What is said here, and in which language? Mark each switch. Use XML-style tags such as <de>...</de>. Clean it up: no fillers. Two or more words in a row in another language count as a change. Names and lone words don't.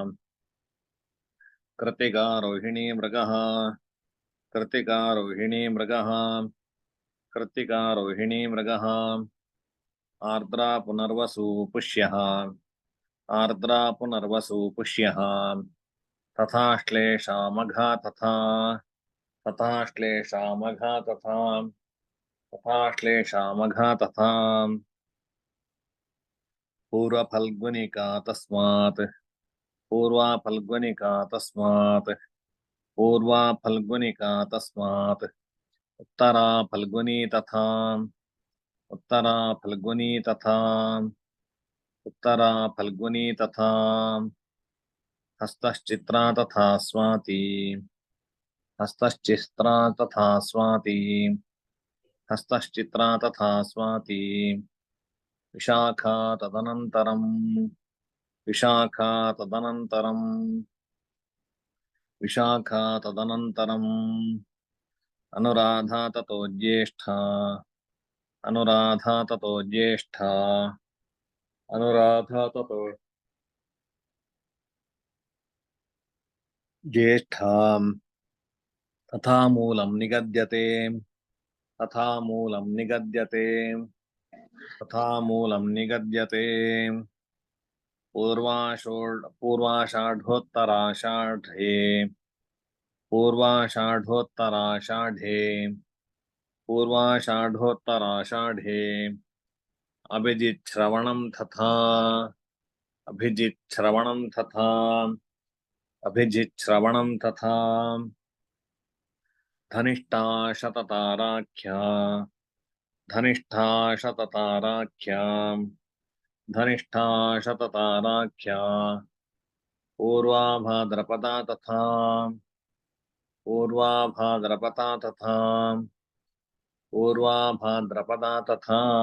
<sa>ಕೃತಿಕಾ ರೋಹಿಣಿ ಮೃಗಃ ಕೃತಿಕಾ ರೋಹಿಣಿ ಮೃಗಃ ಕೃತಿಕಾ ರೋಹಿಣಿ ಮೃಗಃ ಆರ್ದ್ರಾ ಪುನರ್ವಸು ಪುಷ್ಯಃ ಆರ್ದ್ರಾ ಪುನರ್ವಸು ಪುಷ್ಯಃ ತಥಾಶ್ಲೇಷ ಮಘಾ ತಥಾ ತಥಾಶ್ಲೇಷ ಮಘಾ ತಥಾ ತಥಾಶ್ಲೇಷ ಮಘಾ ತಥಾ ಪೂರ್ವ ಫಲ್ಗುನಿಕಾ ತಸ್ಮಾತ್ ಪೂರ್ವಾ ಫಲ್ಗುನಿಕಾ ತಸ್ಮಾತ್ ಪೂರ್ವಾ ಫಲ್ಗುನಿಕಾ ತಸ್ಮಾತ್ ಉತ್ತರಾ ಫಲ್ಗುನಿ ತಥಾ ಉತ್ತರಾ ಫಲ್ಗುನಿ ತಥಾ ಉತ್ತರಾ ಫಲ್ಗುನಿ ತಥಾ ಹಸ್ತಶ್ಚಿತ್ರಾ ತಥಾ ಸ್ವಾತಿ ಹಸ್ತಶ್ಚಿತ್ರಾ ತಥಾ ಸ್ವಾತಿ ಹಸ್ತಶ್ಚಿತ್ರಾ ತಥಾ ಸ್ವಾತಿ ವಿಶಾಖಾ ತದನಂತರಂ ವಿಶಾಖಾ ತದನಂತರಂ ವಿಶಾಖಾ ತದನಂತರಂ ಅನುರಾಧಾ ತತೋ ಜ್ಯೇಷ್ಠಾ ಅನುರಾಧಾ ತತೋ ಜ್ಯೇಷ್ಠಾ ಅನುರಾಧಾ ತತೋ ಜ್ಯೇಷ್ಠಾ ತಥಾ ಮೂಲಂ ನಿಗದ್ಯತೆ ತಥಾ ಮೂಲಂ ನಿಗದ್ಯತೆ ತಥಾ ಮೂಲಂ ನಿಗದ್ಯತೆ ಪೂರ್ವಾಷಾಢೋತ್ತರಾಷಾಢೇ ಪೂರ್ವಾಷಾಢೋತ್ತರಾಷಾಢೇ ಪೂರ್ವಾಷಾಢೋತ್ತರಾಷಾಢೇ ಅಭಿಜಿತ್ ಶ್ರವಣಂ ತಥಾ ಅಭಿಜಿತ್ ಶ್ರವಣಂ ತಥಾ ಅಭಿಜಿತ್ ಶ್ರವಣಂ ತಥಾ ಧನಿಷ್ಠಾ ಶತತಾರಾಖ್ಯಾ ಧನಿಷ್ಠಾ ಶತತಾರಾಖ್ಯಾ ಧನಿಷ್ಠಾ ಶತತಾರಾಖ್ಯಾ ಪೂರ್ವಾ ಭಾದ್ರಪದಾ ತಥಾ ಪೂರ್ವಾ ಭಾದ್ರಪದಾ ತಥಾ ಪೂರ್ವಾ ಭಾದ್ರಪದಾ ತಥಾ</sa>